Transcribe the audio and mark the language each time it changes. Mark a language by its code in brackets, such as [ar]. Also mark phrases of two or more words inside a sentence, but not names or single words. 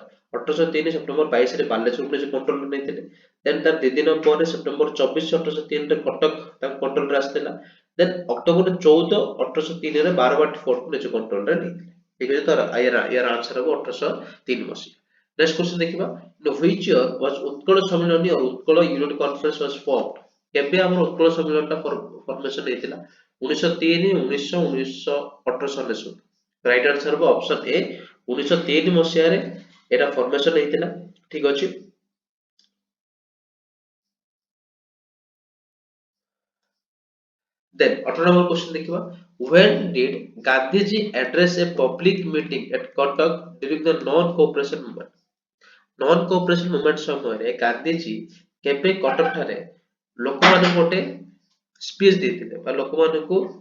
[or] 1803 ସେପ୍ଟେମ୍ବର 22 ରେ ବାଲେଶ୍ୱରକୁ ନିଜ କଣ୍ଟ୍ରୋଲରେ ନେଇଥିଲେ। ଦେନ୍ ତାର 2 ଦିନ ପରେ ସେପ୍ଟେମ୍ବର 24 1803 ରେ କଟକ ତାଙ୍କ କଣ୍ଟ୍ରୋଲରେ ଆସିଥିଲା। ଦେନ୍ ଅକ୍ଟୋବର 14 1803 ରେ ବାରବାଟୀ ଫୋର୍ଟକୁ ନିଜ କଣ୍ଟ୍ରୋଲରେ ନେଇଥିଲେ। ଠିକ ଅଛି, ତ ୟାର ଆନ୍ସର ହେବ 1803 ମସିହା। [en] next question [or] ଦେଖିବା। [en] In which year was ଉତ୍କଳ ସମ୍ମିଳନୀ or ଉତ୍କଳ ୟୁନିଟ କନଫରେନ୍ସ was formed? [or] କେବେ ଆମର ଉତ୍କଳ ସମ୍ମିଳନୀଟା ଫର୍ମେସନ ହେଇଥିଲା? 1903, 1900, 1899। [en] right answer [or] ହେବ [en] option A [or] 1903 ମସିହାରେ ଏଟା ଫର୍ମେସନ ହେଇଥିଲା। ଠିକ ଅଛି, [en] then 18 number question [or] ଦେଖିବା। [en] When did Gandhiji address a public meeting at Cuttack during the non-cooperation movement? non-cooperation movement [or] ସମୟରେ ଗାନ୍ଧୀଜୀ କେବେ କଟକ ଠାରେ ଲୋକମାନଙ୍କୁ ଗୋଟେ ସ୍ପିଚ ଦେଇଥିଲେ ବା ଲୋକମାନଙ୍କୁ